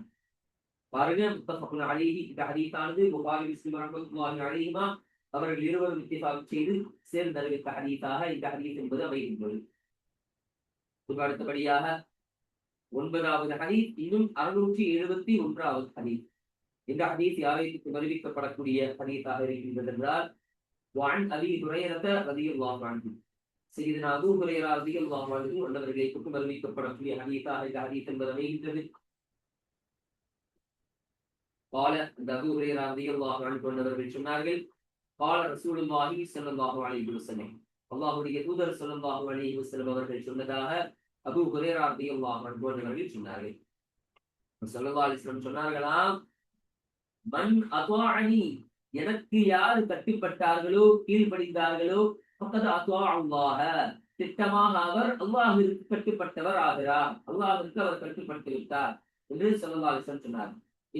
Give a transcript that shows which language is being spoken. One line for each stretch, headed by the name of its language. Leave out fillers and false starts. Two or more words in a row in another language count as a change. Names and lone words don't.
Tamil: பாருங்க,
Arabic: متفق عليه,
Tamil: இந்த ஹதீஸானது புகாரி, முஸ்லிம்
Arabic: رحمة الله عليهما
Tamil: அவர்கள் இருவரும் இத்திஃபாக் செய்து சேர்ந்தறிவித்த ஹதீஸாக இந்த ஹதீஸ் என்பது அமைகின்றது. அடுத்தபடியாக 9வது ஹதீஸ், இன்னும் 671வது ஹதீஸ். இந்த ஹதீஸ் யாரைக்கு அறிவிக்கப்படக்கூடிய ஹதீஸாக இருக்கின்றது என்றால்,
Arabic: وعن أبي هريرة رضي الله عنه, سيدنا أبو هريرة رضي الله عنه
Tamil: அவர்களை கொண்டு அறிவிக்கப்படக்கூடிய ஹதீஸாக இந்த ஹதீஸ் என்பது அமைகின்றது.
Arabic: قال أبو هريرة رضي الله عنه
Tamil: அவர்கள் சொன்னார்கள்,
Arabic: قال رسول الله صلى الله عليه وسلم,
Tamil: அல்லாஹ்வுடைய தூதர்
Arabic: صلى الله عليه وسلم
Tamil: அவர்கள் சொன்னதாக அபூ ஹுரைரா
Arabic: رضي الله عنه
Tamil: அவர்கள் சொன்னார்கள்.
Arabic: صلى الله عليه وسلم
Tamil: சொன்னார்களாம்,
Arabic: من أطاعني,
Tamil: எனக்கு யார் கட்டுப்பட்டார்களோ, கீழ்ப்படிந்தார்களோ,
Arabic: فقد أطاع الله,
Tamil: திட்டமாக அவர் அல்லாஹ்விற்கு கட்டுப்பட்டவர் ஆகிறார், அல்லாஹ்விற்கு அவர் கட்டுப்பட்டு விட்டார் என்று
Arabic: صلى الله عليه وسلم
Tamil: சொன்னார்.